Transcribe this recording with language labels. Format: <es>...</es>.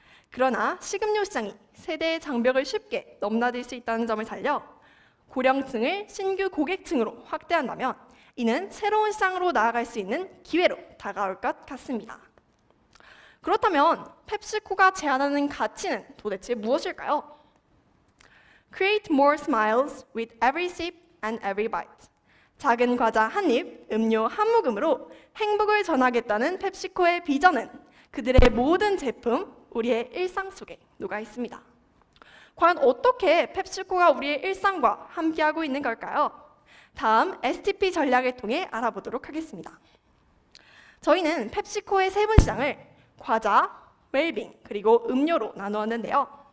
<ko>그러나 식음료 시장이 세대의 장벽을 쉽게 넘나들 수 있다는 점을 살려 고령층을 신규 고객층으로 확대한다면 이는 새로운 시장으로 나아갈 수 있는 기회로 다가올 것 같습니다. 그렇다면 펩시코가 제안하는 가치는 도대체 무엇일까요?</ko> <en>Create more smiles with every sip and every bite.</en> <ko>작은 과자 한 입, 음료 한 모금으로 행복을 전하겠다는 펩시코의 비전은 그들의 모든 제품, 우리의 일상 속에 녹아 있습니다. 과연 어떻게 펩시코가 우리의 일상과 함께하고 있는 걸까요? 다음 STP 전략을 통해 알아보도록 하겠습니다. 저희는 펩시코의 세분 시장을 과자, 웰빙, 그리고 음료로 나누었는데요.</ko>